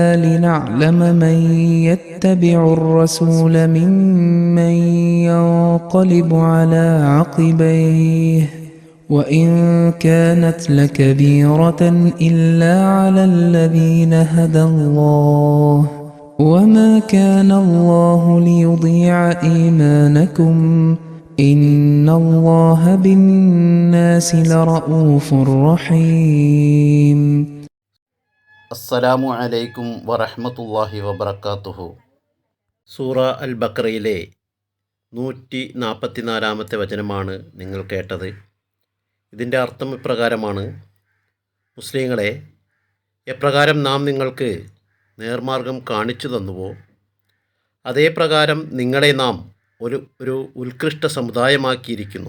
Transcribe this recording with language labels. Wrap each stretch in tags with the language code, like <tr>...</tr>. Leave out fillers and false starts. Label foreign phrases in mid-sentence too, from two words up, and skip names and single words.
<ar>لنعلم من يتبع الرسول ممن ينقلب على عقبيه وإن كانت لكبيرة إلا على الذين هدى الله وما كان الله ليضيع إيمانكم إن الله بالناس لرؤوف رحيم. السلام عليكم ورحمة الله وبركاته.</ar> <ml>സൂറ അൽ ബഖറയിലെ 144 വചനമാണ് നിങ്ങൾ കേട്ടത്. ഇതിൻ്റെ അർത്ഥം ഇപ്രകാരമാണ്: മുസ്ലിങ്ങളെ, എപ്രകാരം നാം നിങ്ങൾക്ക് നേർമാർഗം കാണിച്ചു തന്നുവോ അതേ പ്രകാരം നിങ്ങളെ നാം ഒരു ഉത്കൃഷ്ട സമുദായമാക്കിയിരിക്കുന്നു.</ml>